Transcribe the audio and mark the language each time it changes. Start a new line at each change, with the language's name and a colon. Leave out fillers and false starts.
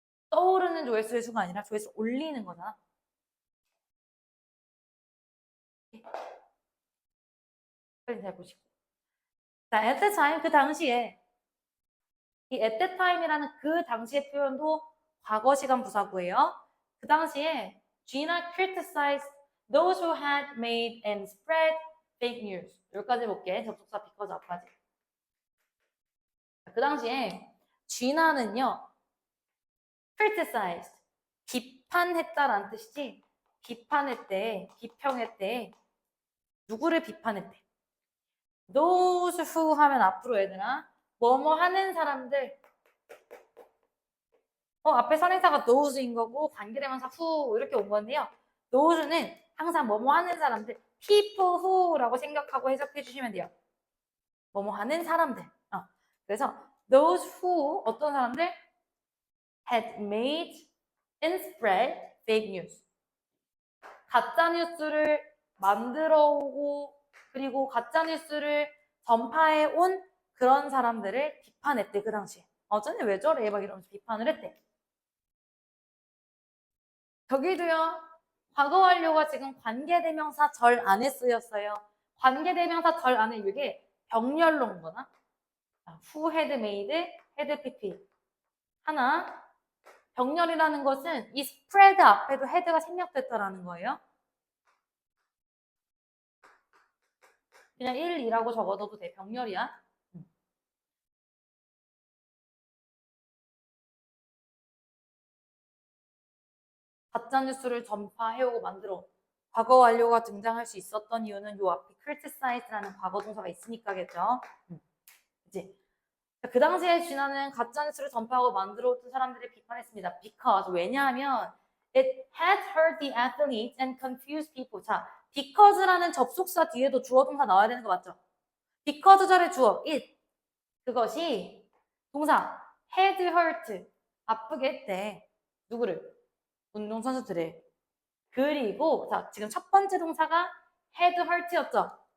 Korean: 떠오르는 조회수의 수가 아니라 조회수 올리는 거잖아. 빨리 잘 보시고. 자, at the time 그 당시에 이 at that time이라는 그 당시의 표현도 과거 시간 부사구예요. 그 당시에
English: Gina criticized those who had made and spread fake news.
Korean: 여기까지 볼게. 접속사 because 앞까지. 그 당시에 Gina는요. criticized 비판했다라는 뜻이지. 비판했대, 비평했대. 누구를 비판했대? those who 하면 앞으로 얘들아 뭐뭐 하는 사람들 앞에 선행사가 those인 거고 관계대명사 who 이렇게 온 건데요. those는 항상 뭐뭐 하는 사람들 people who라고 생각하고 해석해 주시면 돼요. 뭐뭐 하는 사람들. 그래서 those who 어떤 사람들
English: had made and spread fake news.
Korean: 가짜 뉴스를 만들어 오고 그리고 가짜 뉴스를 전파해 온 그런 사람들을 비판했대 그 당시에. 어쩌니 왜 저래 막 이러면서 비판을 했대. 저기도요. 과거 완료가 지금 관계대명사 절 안에 쓰였어요. 관계대명사 절 안에 이게 병렬로 온 거나 who had made, had pp 하나 병렬이라는 것은 이 spread 앞에도 had가 생략됐다라는 거예요. 그냥 1, 2라고 적어둬도 돼. 병렬이야. 가짜뉴스를 전파해오고 만들어 과거 완료가 등장할 수 있었던 이유는 요 앞에 criticize라는 과거 동사가 있으니까겠죠. 그치? 그 당시에 쥐나는 가짜뉴스를 전파하고 만들어온 사람들을 비판했습니다.
English: because
Korean: 왜냐하면
English: it had hurt the athletes and confused people.
Korean: 자, because라는 접속사 뒤에도 주어 동사 나와야 되는 거 맞죠? because 절의 주어 it 그것이 동사 had hurt 아프게 했대. 누구를? 운동선수들을. 그리고 자 지금 첫 번째 동사가 had hurt였죠.